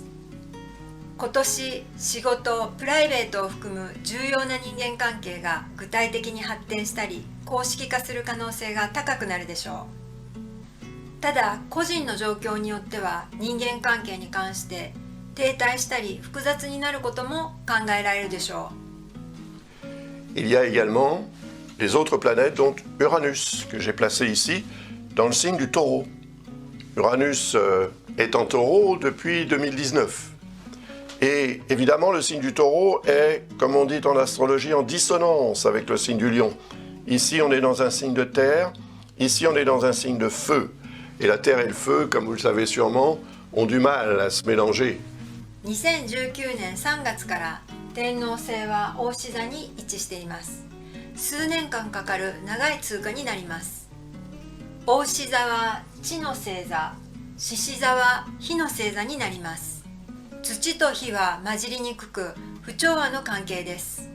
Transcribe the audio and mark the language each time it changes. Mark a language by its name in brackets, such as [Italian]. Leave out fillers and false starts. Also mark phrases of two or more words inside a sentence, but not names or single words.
[Japanese] 今年、仕事、プライベートを含む重要な人間関係が具体的に発展したり、公式化する可能性が高くなるでしょう。ただ、個人の状況によっては人間関係に関して停滞したり複雑になることも考えられるでしょう。 [French] Il y a également les autres planètes, dont Uranus, que j'ai placé ici, dans le signe du Taureau. Uranus est en Taureau depuis 2019. Et évidemment, le signe du Taureau est, comme on dit en astrologie, en dissonance avec le signe du Lion. Ici, on est dans un signe de terre, ici, on est dans un signe de feu. Et la terre et le feu, comme vous le savez sûrement, ont du mal à se mélanger. [Japanese] 2019 年3月から天王星は牡牛座に位置しています。数年間かかる長い通過になります。牡牛座は地の星座、獅子座は火の星座になります。土と火は混じりにくく不調和の関係です。